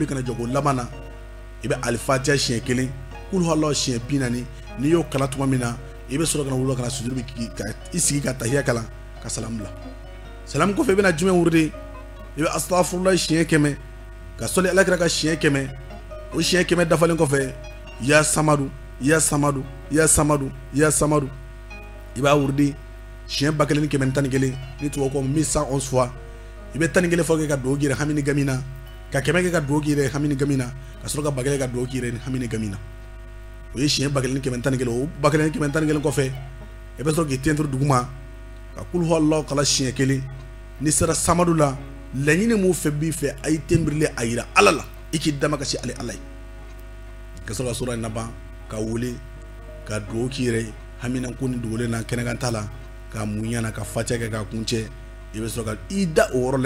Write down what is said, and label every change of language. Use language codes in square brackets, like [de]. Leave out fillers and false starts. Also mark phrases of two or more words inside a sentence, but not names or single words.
[bm] ka na jogo laban na i bɛ alifatiha siɲɛ 1 [ar] قل هو الله [bm] siɲɛ 40 n'i y'o kala tuma min na i bɛ sɔrɔ ka na wuli ka na sujuru bi ka i sigi ka tahiya kalan ka salam bila salam kɔfɛ i bɛna jumɛn wurudi i bɛ astaghfirullah siɲɛ 100 ka sɔli Alakira ka siɲɛ 100 o siɲɛ 100 dafalen kɔfɛ [ar] يا صمد يا صمد يا صمد يا صمد [bm] i b'a wurudi siɲɛ 1111 ni tubabu ko 1111 fois i bɛ 11 fɔ kɛ ka dugawu k'i yɛrɛ hami ni gami na ka 100 kɛ ka dugawu k'i yɛrɛ hami ni gami na ka sɔrɔ ka 1000 ka dugawu k'i yɛrɛ hami ni gami na o ye siɲɛ 1041 o 1041 kɔfɛ i bɛ sɔrɔ k'i tenturu duguma ka [ar] قل هو الله [bm] kala siɲɛ 1 ni sera samadu la laɲini mun fɛ b'i fɛ a y'i tenbirile a yira ala la i k'i dama kasi ale ala ye ka sɔrɔ ka sura in laban ka wuli ka dugawu k'i yɛrɛ ye haminako ni dogolen na kɛnɛkan t'a la ka muɲa na ka facɛ kɛ ka kuncɛ i bɛ sɔrɔ ka i da o yɔrɔ la